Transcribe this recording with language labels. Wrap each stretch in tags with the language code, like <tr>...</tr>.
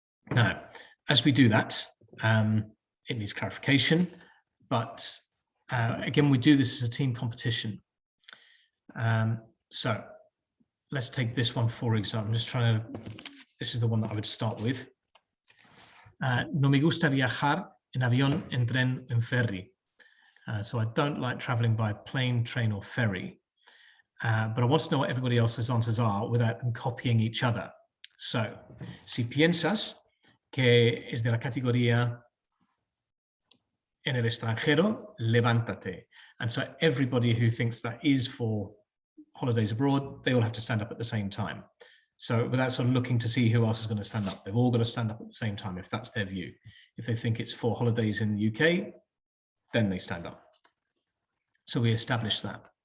<en>Now, as we do that, it needs clarification, but again, we do this as a team competition. So let's take this one for example. I'm just trying to, this is the one that I would start with.</en> <es>No me gusta viajar en avión, en tren, en ferry.</es> <en>So I don't like traveling by plane, train, or ferry. But I want to know what everybody else's answers are without them copying each other.</en> <es>So, si piensas que es de la categoría en el extranjero, levántate.</es> <en>And so everybody who thinks that is for holidays abroad, they all have to stand up at the same time. So without sort of looking to see who else is going to stand up. They've all got to stand up at the same time if that's their view. If they think it's for holidays in the UK, then they stand up. So we establish that.</en>